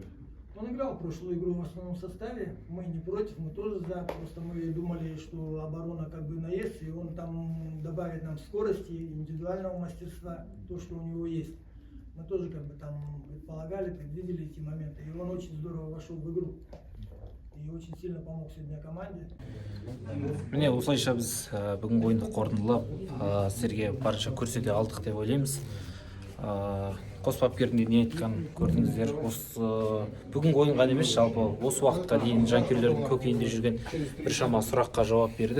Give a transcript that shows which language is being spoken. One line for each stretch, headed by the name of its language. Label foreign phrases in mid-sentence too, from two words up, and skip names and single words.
Russian: Он играл прошлую игру в основном составе, мы не против, мы тоже за, просто мы думали, что оборона как бы наест, и он там добавит нам скорости, индивидуального мастерства, то, что у него есть. Мы тоже как бы там предполагали, предвидели эти моменты, и он очень здорово вошел в игру. И очень сильно помог сегодня команде.
Kazakh: Міне осылайша біз бүгінгі ойынды қорытындылап, сіздерге барынша көрсете алдық деп ойлаймыз. Қос бапкердің не айтқанын көрдіңіздер. Бүгінгі ойын ғана емес, жалпы осы уақытқа дейін жанкүйерлердің көкейінде жүрген біршама сұраққа жауап берді.